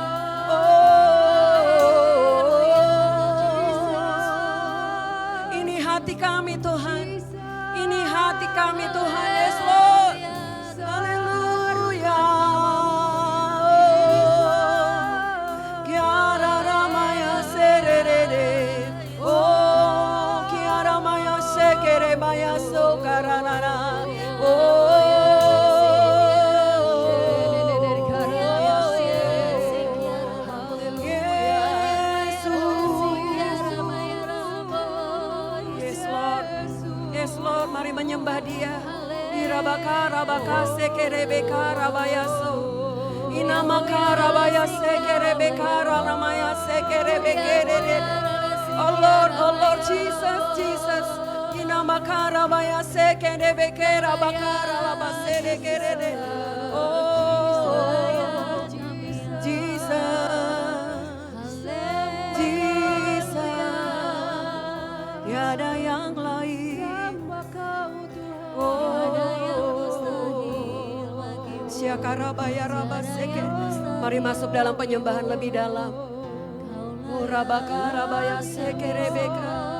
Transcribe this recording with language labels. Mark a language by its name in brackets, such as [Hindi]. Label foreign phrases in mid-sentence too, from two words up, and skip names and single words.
[Indonesian] Oh, ini hati kami Tuhan, ini hati kami Tuhan. [English] Yes Lord. Haleluya. Kiara ramaya serere. Oh, kiara maya sekere maya sokaranara. Yes Lord, [Indonesian] mari menyembah Dia. Irabakara bakase kerebekara bayaso. Inamakara bayase kerebekara namaya sekerebekere. [English] Oh Lord Jesus, Jesus. Inamakara bayase kerebekera bakara labasere kerere. Oh, Jesus, Jesus. [Indonesian] Tiada yang lain. Oh, Syakarabaya rabaseke. Mari masuk dalam penyembahan lebih dalam. Urabaka rabaya sekerebeka.